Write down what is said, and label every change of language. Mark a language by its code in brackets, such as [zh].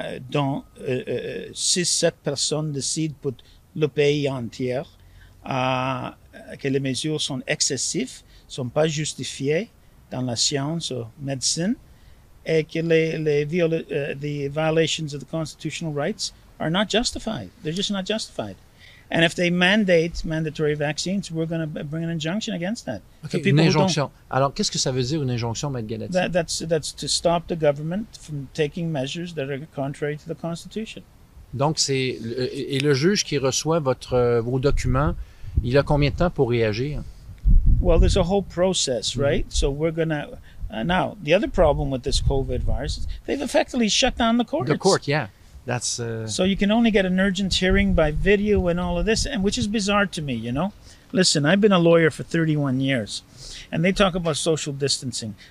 [fr] dont 6-7 personnes décident pour le pays entier, que les mesures sont excessives, ne sont pas justifiées dans la science ou médecine, et que [en] the violations of the constitutional rights are not justified. They're just not justified. And if they mandate mandatory vaccines, we're going to bring an injunction against that. [fr] Okay, une injonction. Alors, qu'est-ce que ça veut dire, une injonction, Maître Galetti? [en] That's to stop the government from taking measures that are contrary to the Constitution. [fr] Donc, et le juge qui reçoit vos documents, il a combien de temps pour réagir? [en] Well, there's a whole process, right? So we're going to... now, the other problem with this COVID virus is they've effectively shut down the courts. The court, yeah. That's So you can only get an urgent hearing by video and all of this, and which is bizarre to me, you know? Listen, I've been a lawyer for 31 years, and they talk about social distancing.